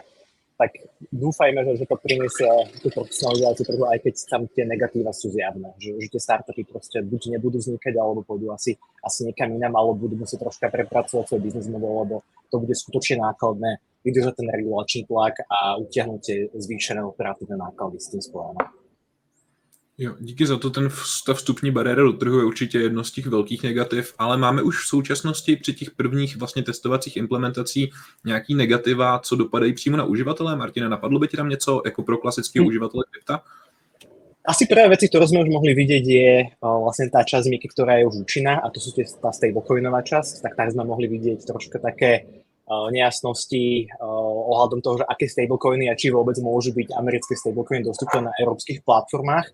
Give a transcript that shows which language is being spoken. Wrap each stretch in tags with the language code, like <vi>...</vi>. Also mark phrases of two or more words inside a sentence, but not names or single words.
<sk>Tak dúfajme, že to priniesie tú profesionalizáciu trhu, aj keď tam tie negatíva sú zjavné. Že tie startupy proste buď nebudú vznikať, alebo pôjdu asi niekam inám, alebo budú musieť troška prepracovať svoj biznis model, lebo to bude skutočne nákladné vydržať ten regulačný tlak a utiahnuť tie zvýšené operatívne náklady s tým spojené.</sk> <cs>Jo, díky za to. Ta vstupní bariéra do trhu je určitě jedno z těch velkých negativ, ale máme už v současnosti při těch prvních vlastně testovacích implementací nějaký negativa, co dopadají přímo na uživatele. Martina, napadlo by ti tam něco jako pro klasického uživatele krypta?</cs> <sk>Asi prvé veci, ktoré sme už mohli vidieť, je vlastne tá časť Miky, ktorá je už účinná, a to sú tá stablecoinová časť, tak tam sme mohli vidieť troška také nejasnosti ohľadom toho, že aké stablecoiny a či vôbec môžu byť americké stablecoiny dostupné na európskych platformách.</sk>